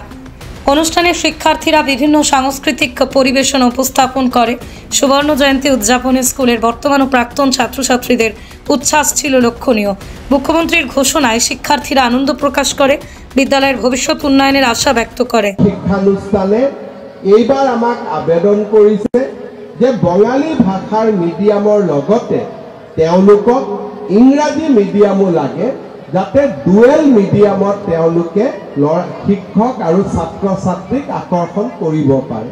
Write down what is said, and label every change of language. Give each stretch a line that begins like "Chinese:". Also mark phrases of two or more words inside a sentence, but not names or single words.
Bangla: অনুষ্ঠানে শিক্ষার্থীরা বিভিন্ন সাংস্কৃতিক পরিবেশনা উপস্থাপন করে। সুবর্ণ জয়ন্তী উদযাপনে স্কুলের বর্তমান ও প্রাক্তন ছাত্রছাত্রীদের উচ্ছ্বাস ছিল লক্ষণীয়। মুখ্যমন্ত্রীর ঘোষণায় শিক্ষার্থীরা আনন্দ প্রকাশ করে, বিদ্যালয়ের ভবিষ্যৎ উন্নয়নের আশা ব্যক্ত করে।
Assamese: শিক্ষানুষ্ঠানে এইবাৰ আমাক আবেদন কৰিছে যে বঙালী ভাষাৰ মিডিয়ামৰ লগতে তেওঁলোকক ইংৰাজী মিডিয়ামো লাগে, যাতে
English: dual medium
Assamese: তেওঁলোকে শিক্ষক আৰু ছাত্ৰ ছাত্ৰীক আকৰ্ষণ কৰিব পাৰে।